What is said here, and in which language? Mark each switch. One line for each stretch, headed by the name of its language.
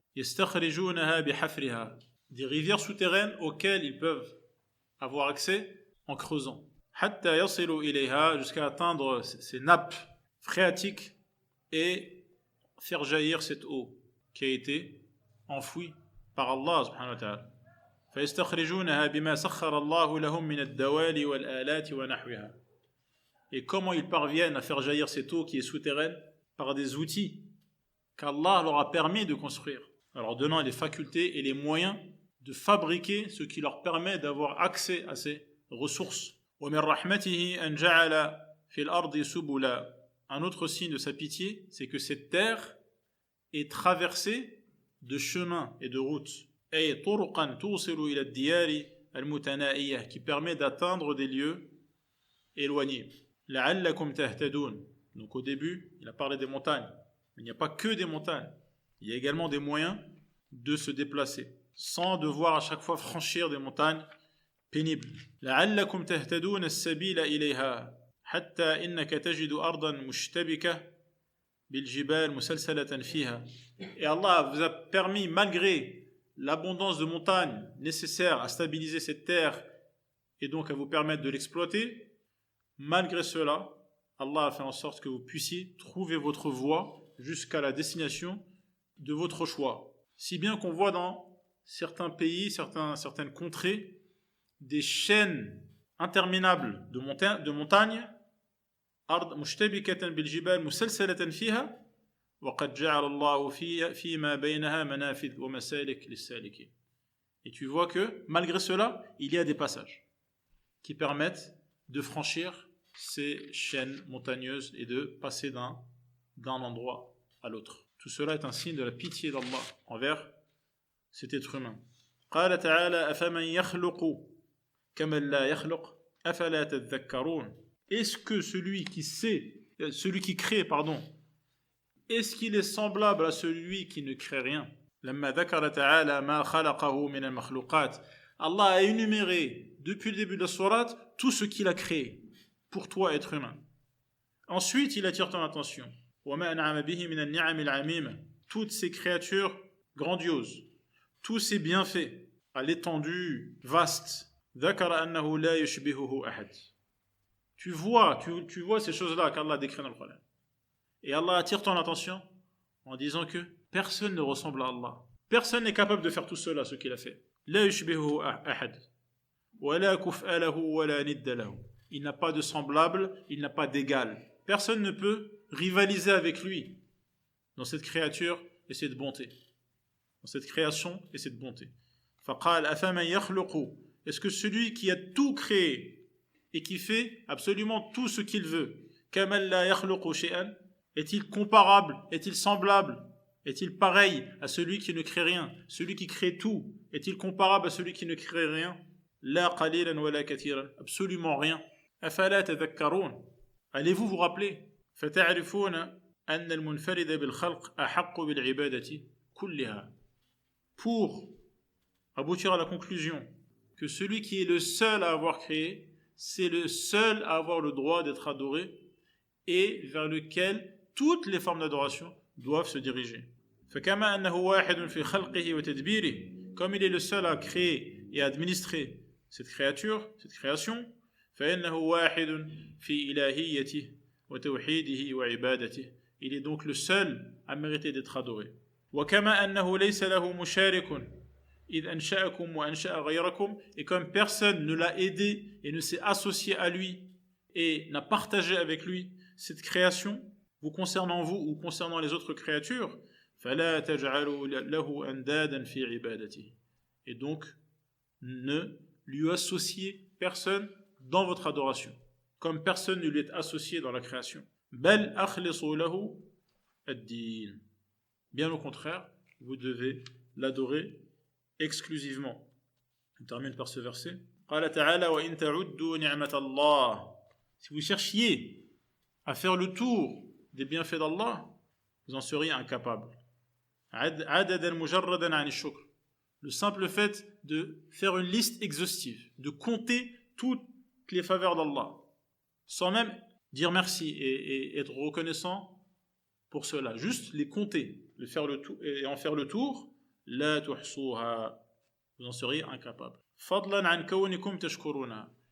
French: Des rivières souterraines auxquelles ils peuvent avoir accès en creusant.
Arabic: حتى يصلوا إليها,
French: jusqu'à atteindre ces nappes phréatiques et faire jaillir cette eau qui a été enfouie par Allah subhanahu wa ta'ala.
Arabic: فيستخرجونها بما سخر الله لهم من الدوال والآلات ونحوها.
French: Et comment ils parviennent à faire jaillir cette eau qui est souterraine? Par des outils qu'Allah leur a permis de construire, en leur donnant les facultés et les moyens de fabriquer ce qui leur permet d'avoir accès à ces ressources.
Arabic: ومن رحمته أن جعل في الأرض سبلا.
French: Un autre signe de sa pitié, c'est que cette terre est traversée de chemins et de routes.
Arabic: أي طرقا توصل إلى الديار المتنائية,
French: qui permet d'atteindre des lieux éloignés.
Arabic: لعلكم تهتدون.
French: Donc au début, il a parlé des montagnes. Mais il n'y a pas que des montagnes. Il y a également des moyens de se déplacer, sans devoir à chaque fois franchir des montagnes pénibles.
Arabic: لعلكم تهتدون السبيل إليها حتى إنك تجد أرضا مشتبكة بالجبال مسلسلة فيها.
French: Et Allah vous a permis, malgré l'abondance de montagnes nécessaires à stabiliser cette terre et donc à vous permettre de l'exploiter, malgré cela, Allah a fait en sorte que vous puissiez trouver votre voie jusqu'à la destination de votre choix. Si bien qu'on voit dans certains pays, certaines contrées, des chaînes interminables de montagnes,
Arabic: أرض مشتبكة بالجبال مسلسلة فيها وقد جعل الله فيما بينها منافذ ومسالك للسالكين.
French: Et tu vois que malgré cela, il y a des passages qui permettent de franchir ces chaînes montagneuses et de passer d'un endroit à l'autre. Tout cela est un signe de la pitié d'Allah envers cet être humain.
Arabic: قال تعالى أفمن يخلق كمن لا يخلق أفلا تذكرون.
French: Est-ce que celui qui crée, est-ce qu'il est semblable à celui qui ne crée rien?
Arabic: لما ذكر تعالى ما خلقه من المخلوقات.
French: Allah a énuméré depuis le début de la sourate tout ce qu'il a créé pour toi, être humain. Ensuite, il attire ton attention.
Arabic: وما أنعم به من النعم العميمة.
French: Toutes ces créatures grandioses, tous ces bienfaits à l'étendue vaste.
Arabic: ذكر أنه لا يشبهه أحد.
French: Tu vois ces choses-là qu'Allah décrit dans le Coran. Et Allah attire ton attention en disant que personne ne ressemble à Allah. Personne n'est capable de faire tout cela, ce qu'il a fait.
Arabic: لا يشبهه أحد ولا كفء له ولا ند له.
French: Il n'a pas de semblable, il n'a pas d'égal. Personne ne peut rivaliser avec lui dans cette créature et cette bonté. Dans cette création et cette bonté.
Arabic: فقال أفمن يخلق.
French: Est-ce que celui qui a tout créé et qui fait absolument tout ce qu'il veut,
Arabic: كمن لا يخلق شيئا,
French: est-il comparable, est-il semblable, est-il pareil à celui qui ne crée rien? Celui qui crée tout, est-il comparable à celui qui ne crée rien?
Arabic: لا قليلا ولا كثيرا.
French: Absolument rien.
Arabic: أفلا تذكرون.
French: Allez-vous vous rappeler?
Arabic: فتعرفون أن المنفرد بالخلق أحق بالعبادة كلها.
French: Pour aboutir à la conclusion que celui qui est le seul à avoir créé, c'est le seul à avoir le droit d'être adoré et vers lequel toutes les formes d'adoration doivent se diriger.
Arabic: فكما أنه واحد في خلقه وتدبيره.
French: Comme il est le seul à créer et à administrer cette création,
Arabic: فإنه واحد في إلهيته وتوحيده وعبادته.
French: Il est donc le seul à mériter d'être adoré.
Arabic: وكما أنه ليس له مشارك إذ أنشأكم وأنشأ غيركم.
French: Et comme personne ne l'a aidé et ne s'est associé à lui et n'a partagé avec lui cette création, vous concernant vous ou concernant les autres créatures,
Arabic: فلا تجعلوا له أندادا في عبادته.
French: Et donc, ne lui associez personne dans votre adoration, comme personne ne lui est associé dans la création.
Arabic: بل أخلصوا له الدين.
French: Bien au contraire, vous devez l'adorer exclusivement. On termine par ce verset.
Arabic: قال تعالى وإن تعدوا نعمة الله.
French: Si vous cherchiez à faire le tour des bienfaits d'Allah, vous en seriez incapable.
Arabic: عددا مجردا عن الشكر.
French: Le simple fait de faire une liste exhaustive, de compter toutes les faveurs d'Allah, sans même dire merci et être reconnaissant pour cela, juste les compter, faire le tour, et en faire le tour,
Arabic: لا تحصوها.
French: Vous en seriez incapable.
Arabic: فضلا عن كونكم تشكرونها.